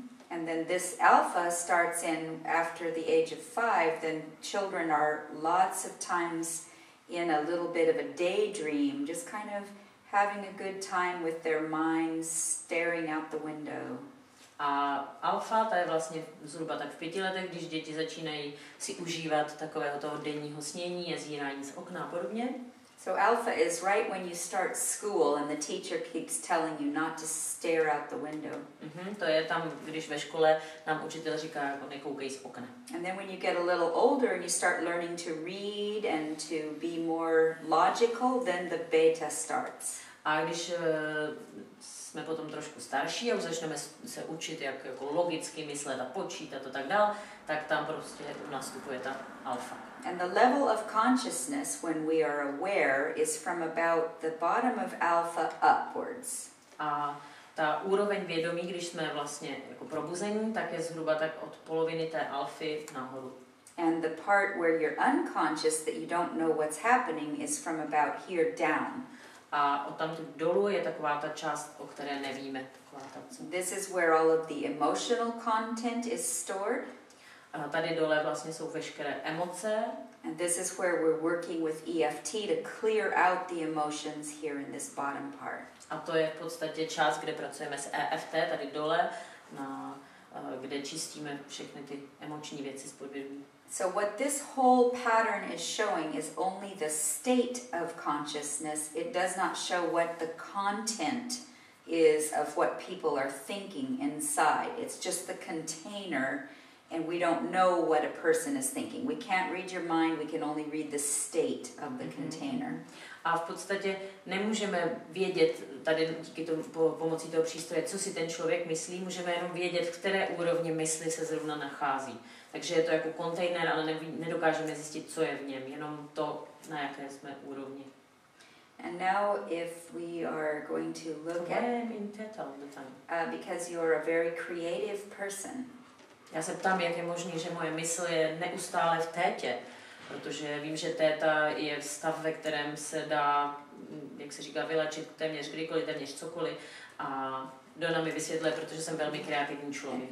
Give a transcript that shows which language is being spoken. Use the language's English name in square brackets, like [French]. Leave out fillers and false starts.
[English] And then this alpha starts in after the age of 5. Then children are lots of times in a little bit of a daydream, just kind of having a good time with their minds, staring out the window. [Czech] A alfa, ta je vlastně zhruba tak v 5 letech, když děti začínají si užívat takového toho denního snění, jezírání z okna a podobně. [English] So alpha is right when you start school and the teacher keeps telling you not to stare out the window. [Czech] To je tam, když ve škole nám učitel říká, jako nekoukej z okna. [English] And then when you get a little older and you start learning to read and to be more logical, then the beta starts. [Czech] A když jsme potom trošku starší a už začneme se učit, jak jako logicky myslet a počítat a tak dál, tak tam prostě nastupuje ta alfa. [English] And the level of consciousness when we are aware is from about the bottom of alpha upwards. [Czech] A ta úroveň vědomí, když jsme vlastně jako probuzení, tak je zhruba tak od poloviny té alfy nahoru. [English] And the part where you're unconscious that you don't know what's happening is from about here down. [Czech] A odtamtud dolů je taková ta část, o které nevíme. [English] This is where all of the emotional content is stored. [Czech] A tady dole vlastně jsou veškeré emoce. [English] And this is where we're working with EFT to clear out the emotions here in this bottom part. [Czech] A to je v podstatě část, kde pracujeme s EFT, tady dole, kde čistíme všechny ty emoční věci z podvědomí. [English] So what this whole pattern is showing is only the state of consciousness. It does not show what the content is of what people are thinking inside. It's just the container, and we don't know what a person is thinking. We can't read your mind, we can only read the state of the container. [Czech] A v podstatě nemůžeme vědět tady díky tomu pomocí toho přístroje, co si ten člověk myslí, můžeme jenom vědět, v které úrovni mysli se zrovna nachází. Takže je to jako kontejner, ale nedokážeme zjistit, co je v něm, jenom to, na jaké jsme úrovni. [English] And now if we are going to look at because you're a very creative person. [Czech] Já se ptám, jak je možné, že moje mysl je neustále v tétě, protože vím, že téta je stav, ve kterém se dá, jak se říká, vylečit téměř kdykoliv, téměř cokoliv. A Donna mi vysvětluje, protože jsem velmi kreativní člověk.